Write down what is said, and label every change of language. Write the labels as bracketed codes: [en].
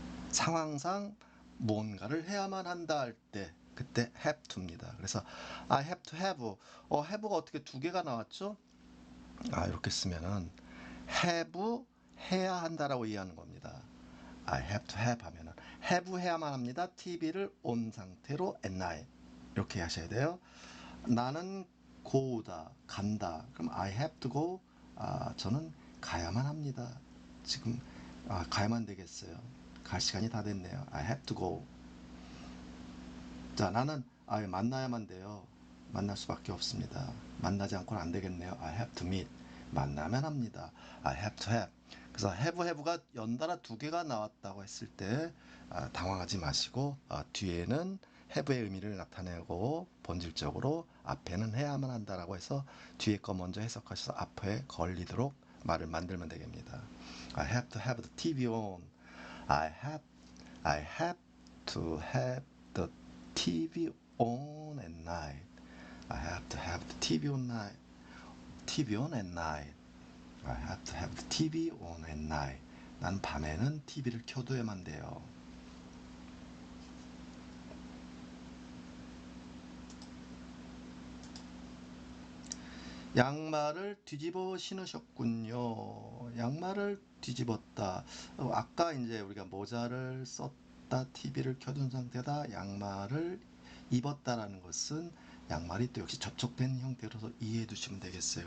[ko] 상황상 뭔가를 해야만 한다 할 때 그때 have to입니다. 그래서 [en] I have to have, [ko] have가 어떻게 두 개가 나왔죠? 이렇게 쓰면은 have 해야 한다라고 이해하는 겁니다. [en] I have to have [ko] 하면은 have 해야만 합니다. TV를 온 상태로 [en] at night [ko] 이렇게 하셔야 돼요. 나는 go다 간다. [en] 그럼 I have to go. [ko] 저는 가야만 합니다. 지금 가야만 되겠어요. 갈 시간이 다 됐네요. [en] I have to go. [ko] 자, 나는 만나야만 돼요. 만날 수밖에 없습니다. 만나지 않고는 안 되겠네요. [en] I have to meet. [ko] 만나면 합니다. [en] I have to have. [ko] 그래서 have가 연달아 두 개가 나왔다고 했을 때 당황하지 마시고 뒤에는 have의 의미를 나타내고 본질적으로 앞에는 해야만 한다라고 해서 뒤에 거 먼저 해석하셔서 앞에 걸리도록 말을 만들면 되겠습니다. [en] I have to have the TV on. I have to have the TV on at night. I have to have the TV on night. TV on at night. I have to have the TV on at night. [ko] 난 밤에는 TV를 켜둬야만 돼요. 양말을 뒤집어 신으셨군요. 양말을 뒤집었다. 아까 이제 우리가 모자를 썼다, TV를 켜둔 상태다, 양말을 입었다라는 것은 양말이 또 역시 접촉된 형태로서 이해해 두시면 되겠어요.